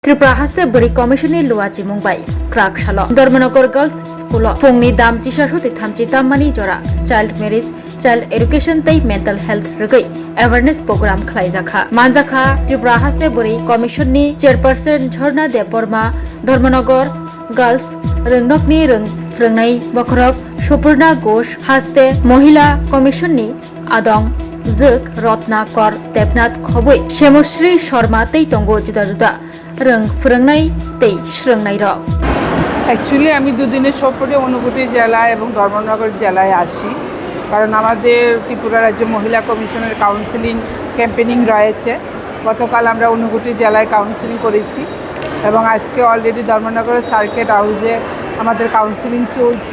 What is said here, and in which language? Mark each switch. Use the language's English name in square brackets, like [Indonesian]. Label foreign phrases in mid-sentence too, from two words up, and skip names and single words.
[Kok Borok] त्रिपुरा हास्ते बरी कमिशननि लुवाची मुंबाई क्राक शालो धर्मनगर गर्ल्स स्कूल फुंनि दाम चिसासुति थामची ताममानि जरा [English] child marriage child education [Kok Borok] तै [English] mental health [Kok Borok] रगै [English] awareness programme [Kok Borok] खालायजाखा मानजाखा त्रिपुरा हास्ते बरी कमिशननि चेयरपर्सन झरना देबबर्मा धर्मनगर गर्ल्स रोंनकनि रोंनाय बखरक सुपर्णा घोष हास्ते महिला कमिशननि आदं जोक रत्नाकर देबनाथ खबै शेमश्री शर्मा तै तंगो जुदा जुदा [Bangla] एक्चुअली আমি দুদিনের সফরে অনুভূতি জেলা এবং ধর্মনগর জেলায় আসি কারণ আমাদের ত্রিপুরা রাজ্য মহিলা কমিশনের [English] counselling campaigning [Bangla] রয়েছে। গতকাল আমরা অনুভূতি জেলায় কাউন্সিলিং করেছি এবং আজকে অলরেডি ধর্মনগরের সার্কিট হাউসে আমাদের কাউন্সিলিং চলছে।